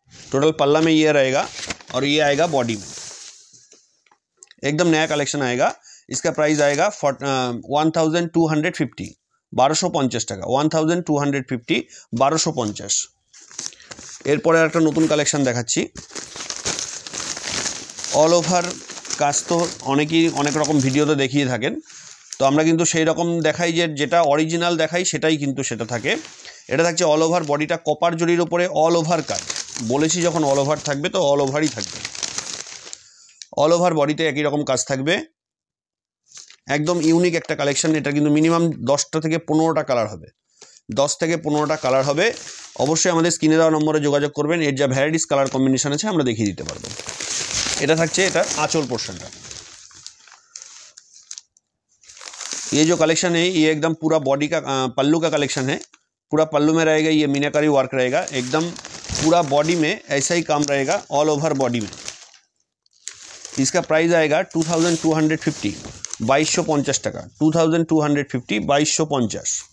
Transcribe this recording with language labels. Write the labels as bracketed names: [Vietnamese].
[Hindi] Total पल्ला में ये रहेगा, और ये आएगा बॉडी में। एकदम नया कलेक्शन आएगा। इसका प्राइस आएगा 1250, 1250 টাকা, 1250, 1250। [Bangla] এরপরে একটা নতুন কালেকশন দেখাচ্ছি। অল ওভার কাজ তো অনেকেই অনেক রকম ভিডিওতে দেখিয়ে থাকেন, তো আমরা কিন্তু সেই রকম দেখাই, যেটা অরিজিনাল দেখাই সেটাই কিন্তু সেটা থাকে। এটা থাকছে অল ওভার বডিটা কপার জরির উপরে অল ওভার কাজ। বলেছি যখন অল ওভার থাকবে তো অল ওভারই থাকবে। অল ওভার বডিতে একই রকম কাজ থাকবে, একদম ইউনিক একটা কালেকশন। এটা কিন্তু মিনিমাম 10টা থেকে 15টা কালার হবে, 10 থেকে 15টা কালার হবে। অবশ্যই আমাদের স্ক্রিনে দেওয়া নম্বরে যোগাযোগ করবেন, এর যা ভ্যারাইটিস কালার কম্বিনেশন আছে আমরা দেখিয়ে দিতে পারবো। এটা থাকছে এটা आंचल पोर्शनটা। [Hindi] ये जो कलेक्शन है ये एकदम पूरा बॉडी का पल्लू का कलेक्शन है। पूरा पल्लू में रहेगा ये मीनाकारी वर्क रहेगा, एकदम पूरा बॉडी में ऐसा ही काम रहेगा, ऑल ओवर बॉडी में। इसका प्राइस आएगा 2250, 2250 টাকা, 2250, 2250।